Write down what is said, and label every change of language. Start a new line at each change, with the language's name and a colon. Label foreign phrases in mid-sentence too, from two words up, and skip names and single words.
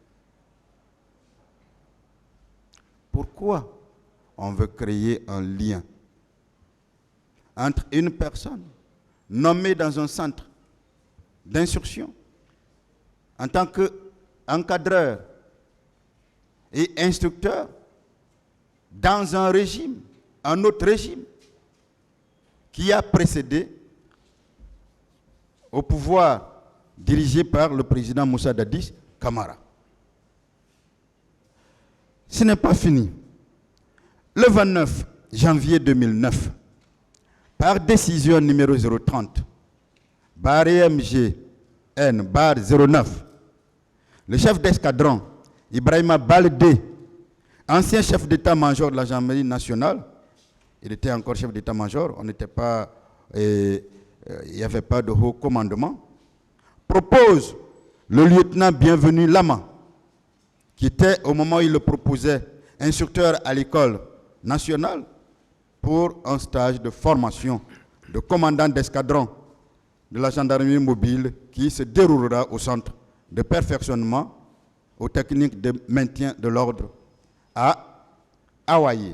French: Pourquoi on veut créer un lien entre une personne nommée dans un centre d'instruction en tant qu'encadreur et instructeur dans un régime, un autre régime qui a précédé au pouvoir dirigé par le président Moussa Dadis Camara. Ce n'est pas fini. Le 29 janvier 2009, par décision numéro 030, bar EMGN, bar 09, le chef d'escadron, Ibrahima Baldé, ancien chef d'état-major de la gendarmerie nationale, il était encore chef d'état-major, on n'était pas, il n'y avait pas de haut commandement, propose le lieutenant Bienvenu Lama, qui était, au moment où il le proposait, instructeur à l'école nationale pour un stage de formation de commandant d'escadron de la gendarmerie mobile qui se déroulera au centre de perfectionnement aux techniques de maintien de l'ordre à Hawaï.